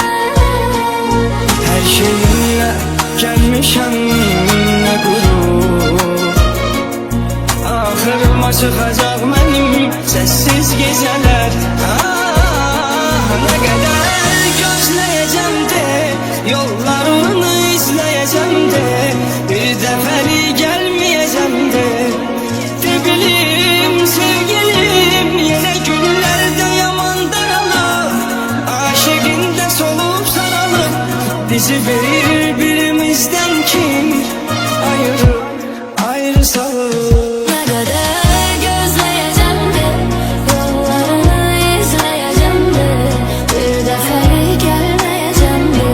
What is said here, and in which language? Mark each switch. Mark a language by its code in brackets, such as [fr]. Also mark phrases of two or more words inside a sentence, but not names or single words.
[tr] her şeyimle [az] gelmişəm nə qürur. Axırıma çıxacaq mənim səssiz gecələr. Nə qədər gözləyəcəm de, yollarını izləyəcəm de, bir dəfəlik gəlməyəcəm de. De bilim sevgilim, yenə günlərdə yaman daralıb, aşığında solub saralıb, bizi birbirimizdən kim ayırıb ayrı salıb. [tr] Ne kadar gözleyeceğim de, yollarını izleyeceğim de, bir defa gelmeyeceğim de.